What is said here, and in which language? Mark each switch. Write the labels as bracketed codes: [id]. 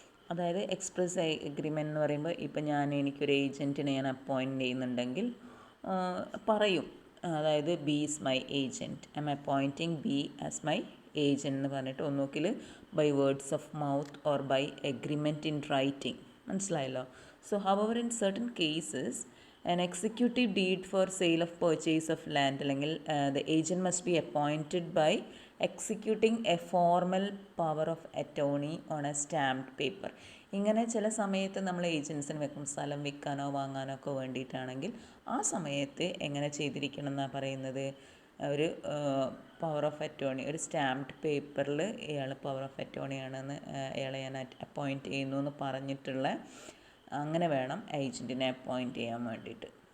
[ml] അതായത് express agreement എന്ന് പറയുമ്പോൾ ഇപ്പം എനിക്കൊരു ഏജൻറ്റിനെ ഞാൻ അപ്പോയിൻറ്റ് ചെയ്യുന്നുണ്ടെങ്കിൽ പറയും, അതായത് [en] B is my agent, I am appointing B as my agent [ml] എന്ന് പറഞ്ഞിട്ട് ഒന്നുകിൽ [en] By words of mouth or by agreement in writing. [ml] മനസ്സിലായല്ലോ. [en] So however in certain cases an executive deed for sale of purchase of land അല്ലെങ്കിൽ the agent must be appointed by executing a formal power of attorney on a stamped paper. [ml] ഇങ്ങനെ ചില സമയത്ത് നമ്മൾ ഏജൻസിന് വെക്കും, സ്ഥലം വിൽക്കാനോ വാങ്ങാനോ ഒക്കെ വേണ്ടിയിട്ടാണെങ്കിൽ ആ സമയത്ത് എങ്ങനെ ചെയ്തിരിക്കണം എന്നാണ് പറയുന്നത്. ഒരു പവർ ഓഫ് അറ്റോർണി, ഒരു സ്റ്റാമ്പ്ഡ് പേപ്പറിൽ ഇയാൾ പവർ ഓഫ് അറ്റോർണി ആണെന്ന് അയാളെ ഞാൻ അപ്പോയിൻറ്റ് ചെയ്യുന്നു എന്ന് പറഞ്ഞിട്ടുള്ള, അങ്ങനെ വേണം ഏജൻറ്റിനെ അപ്പോയിൻറ്റ് ചെയ്യാൻ വേണ്ടിയിട്ട്.